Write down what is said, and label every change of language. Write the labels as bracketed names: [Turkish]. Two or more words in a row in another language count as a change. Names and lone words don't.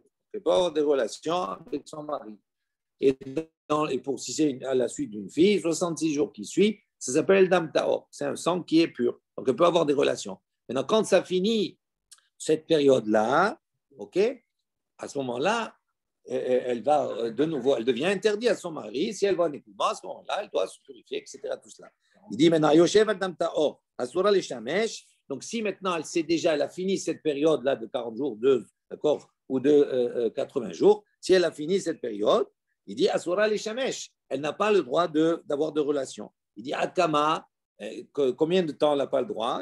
[French] Il ne peut pas avoir des relations avec son mari. Et pour si c'est à la suite d'une fille, 66 jours qui suivent, ça s'appelle [Hebrew] דם טהור. [French] C'est un sang qui est pur. Donc elle peut avoir des relations. Maintenant, quand ça finit cette période-là, ok, à ce moment-là, elle va de nouveau, elle devient interdite à son mari. Si elle va en écoulement, à ce moment-là, elle doit se purifier, etc. Tout cela. Il dit maintenant, [Hebrew] יושב על דם טהור, אסורה לשמש. [French] Donc si maintenant elle sait déjà, elle a fini cette période-là de 40 jours, d'accord, ou de 80 jours, si elle a fini cette période, il dit [Hebrew] אסורה לשמש. [French] Elle n'a pas le droit d'avoir de relations. Il dit Akama, combien de temps elle n'a pas le droit?